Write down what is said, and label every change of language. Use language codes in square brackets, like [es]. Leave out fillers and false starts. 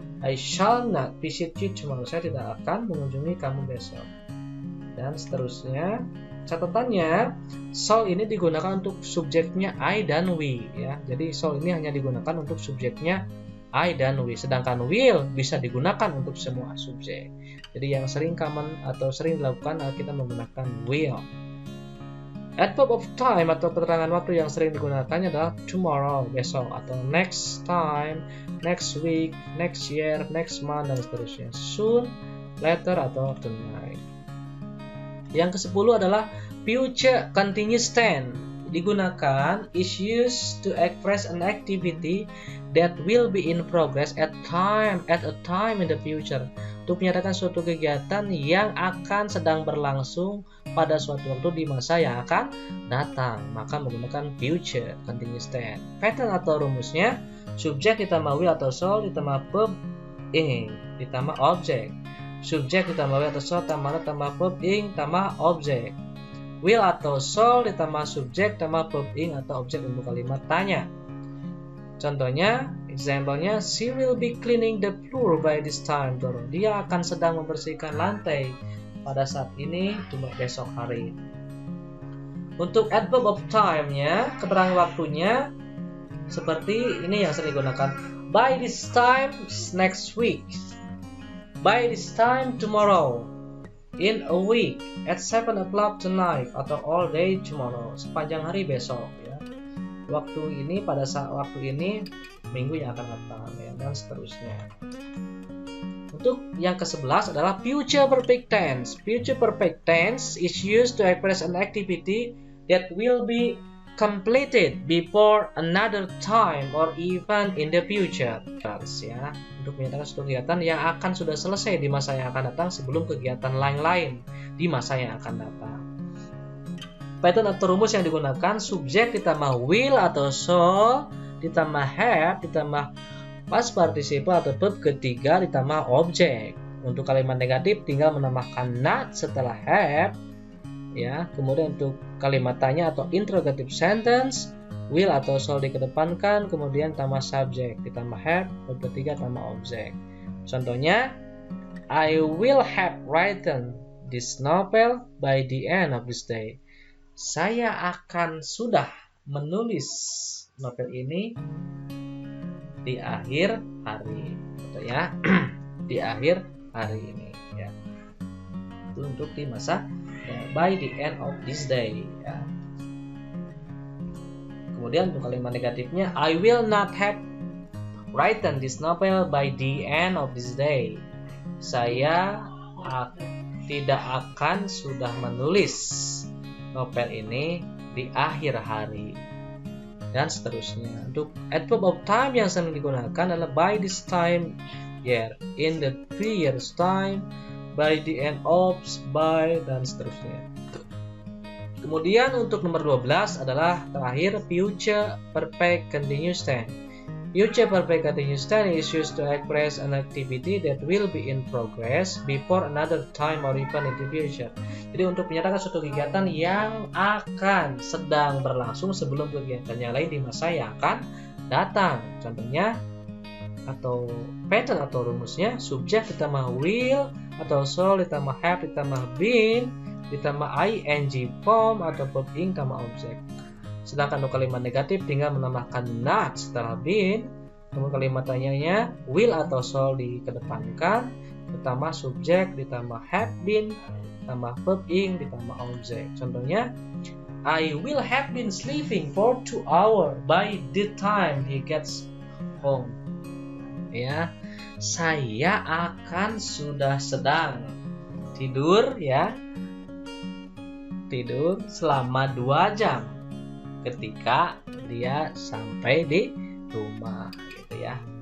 [en] I shall not visit you tomorrow. [id] Saya tidak akan mengunjungi kamu besok. Dan seterusnya. Catatannya, shall ini digunakan untuk subjeknya I dan we, ya. Jadi shall ini hanya digunakan untuk subjeknya I dan we. Sedangkan will bisa digunakan untuk semua subjek. Jadi yang sering common atau sering dilakukan kita menggunakan will. Adverb of time atau keterangan waktu yang sering digunakannya adalah [en] tomorrow, [id] besok, atau [en] next time, next week, next year, next month, [id] dan seterusnya. [en] Soon, later, atau tonight. [id] Yang ke-10 adalah future continuous tense. Digunakan [en] is used to express an activity that will be in progress at a time in the future. [id] Untuk menyatakan suatu kegiatan yang akan sedang berlangsung pada suatu waktu di masa yang akan datang, maka menggunakan future continuous tense. Pattern atau rumusnya subjek ditambah will atau shall ditambah verb ing ditambah objek. Subjek ditambah will atau shall tambah verb ing tambah objek. Will atau shall ditambah subjek tambah verb ing atau objek untuk kalimat tanya. Contohnya, [en] example-nya, she will be cleaning the floor by this time. [id] Dia akan sedang membersihkan lantai pada saat ini, cuma besok hari. Untuk adverb of time-nya, keterangan waktunya seperti ini yang sering digunakan. [en] By this time next week. By this time tomorrow. In a week. At 7 o'clock tonight. Atau all day tomorrow. [id] Sepanjang hari besok, ya. Waktu ini, pada saat waktu ini, minggu yang akan datang, ya, dan seterusnya. Untuk yang ke-11 adalah future perfect tense. [en] Future perfect tense is used to express an activity that will be completed before another time or even in the future. [id] Ya, untuk menyatakan suatu kegiatan yang akan sudah selesai di masa yang akan datang sebelum kegiatan lain-lain di masa yang akan datang. Pattern atau rumus yang digunakan subjek ditambah will atau shall ditambah have ditambah past participle atau verb ketiga ditambah objek. Untuk kalimat negatif tinggal menambahkan not setelah have, ya. Kemudian untuk kalimat tanya atau interrogative sentence will atau shall dikedepankan, kemudian tambah subjek ditambah have, verb ketiga tambah objek. Contohnya, [en] I will have written this novel by the end of this day. [id] Saya akan sudah menulis novel ini di akhir hari, gitu ya. Di akhir hari ini, ya. Itu untuk di masa [en] by the end of this day. [id] Ya. Kemudian untuk kalimat negatifnya, [en] I will not have written this novel by the end of this day. [id] Saya tidak akan sudah menulis novel ini di akhir hari, dan seterusnya. Untuk adverb of time yang sering digunakan adalah [en] by this time year, in the 3 years time, by the end of, by, [id] dan seterusnya. Kemudian untuk nomor 12 adalah terakhir future perfect continuous tense. [en] Future perfect continuous tense is used to express an activity that will be in progress before another time or even in the future. [id] Jadi untuk menyatakan suatu kegiatan yang akan sedang berlangsung sebelum kegiatan yang lain di masa yang akan datang. Contohnya atau pattern atau rumusnya, subjek ditambah will atau shall ditambah have ditambah been ditambah ing form atau verb ing tambah objek. Sedangkan untuk kalimat negatif tinggal menambahkan not setelah been, kemudian kalimat tanyanya will atau shall dikedepankan, ditambah subjek, ditambah have been, ditambah verb ing, ditambah objek. Contohnya, [en] I will have been sleeping for 2 hours by the time he gets home. [id] Ya, saya akan sudah sedang tidur ya, tidur selama 2 jam ketika dia sampai di rumah gitu ya.